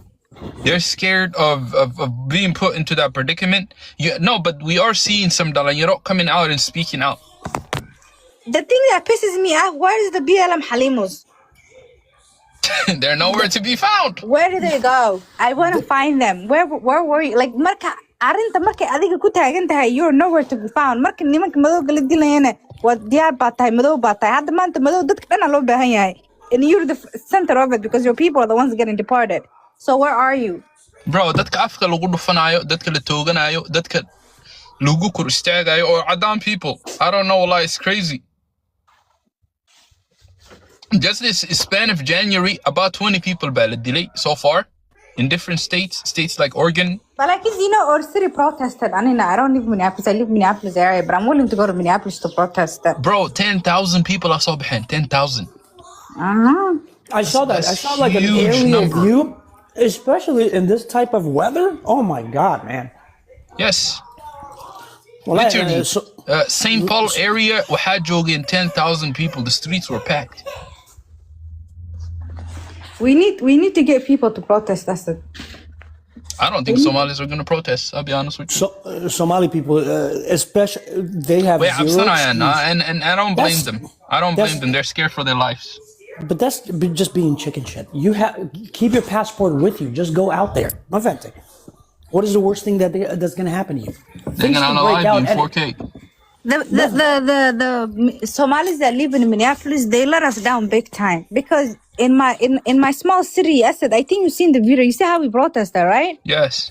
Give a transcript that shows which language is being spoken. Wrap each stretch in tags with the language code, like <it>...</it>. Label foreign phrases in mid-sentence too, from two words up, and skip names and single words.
<en>They're scared of being put into that predicament. No, but we are seeing some Dalanyaro coming out and speaking out. The thing that pisses me off, where is the BLM Halimos? They're nowhere to be found. Where did they go? I want to find them. Where were you?</en> <so>Like marka arinta markay adiga ku taagan tahay,</so> <en>you're nowhere to be found.</en> <so>Marka nimanka madowga la dilayana waa diyaar baa tahay, madow baa tahay. Hadda maanta madow dadka dhan loo baahan yahay.</so> <en>And you're the center of it because your people are the ones getting deported. So where are you? Bro,</en> <so>dadka afka lagu dhufanayo, dadka la tooganayo, dadka lagu kor istaagayo,</so> <en>or Adam people. I don't know, like, it's crazy. Just this span of January, about 20 people</en> <so>baa la dilay</so> <en>so far in different states like Oregon. But like, you know, our city protested. I mean, I don't live in Minneapolis. I live in Minneapolis area, but I'm willing to go to Minneapolis to protest. Bro, 10,000 people I saw behind. 10,000. I saw that. I saw like an huge alien number. view, especially in this type of weather. Oh my God, man. Yes. Well, Literally. St. Paul area,</en> <so>waxaa joogeen 10,000 people.</so> <en>The streets were packed. We need to get people to protest. That's it. I don't think Somalis are going to protest. I'll be honest with you. So Somali people, especially, they have Wait, zero and I don't blame That's- them. I don't blame them. They're scared for their lives. But that's just being chicken shit. You keep your passport with you. Just go out there.</en> <so>Ma fahantay?</so> <en>What is the worst thing that's going to happen to you? They're going to alive you in 4K. The Somalis that live in Minneapolis, they let us down big time because in my small city, I think you've seen the video. You see how we protested, right?</en>